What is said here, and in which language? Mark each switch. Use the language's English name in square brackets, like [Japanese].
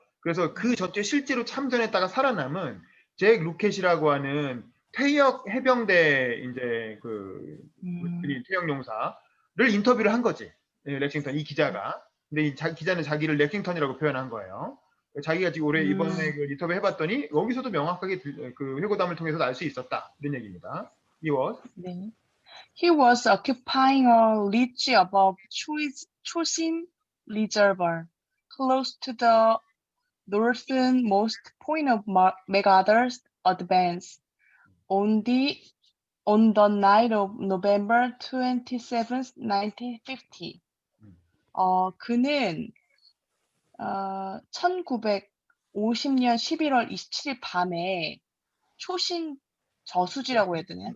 [Korean] 그래서 그 전투에 실제로 참전했다가 살아남은 잭 루켓이라고 하는 퇴역 해병대 이제 그 퇴역 용사를 인터뷰를 한 거지. 네, 렉싱턴 이 기자가. 근데 이 기자는 자기를 렉싱턴이라고 표현한 거예요. 자기가 지금 올해 이번에 그 인터뷰 해봤더니 여기서도 명확하게 그 회고담을 통해서 알 수 있었다 이런 얘기입니다. [English] He was [Korean] 네. [English] He was occupying a ridge above Chosin Reservoir, close to the northernmost point of MacArthur's advance. On the night of November 27th, 1950. [Korean] 그는 1950년 11월 27일 밤에 초신 저수지라고 해야 되나요?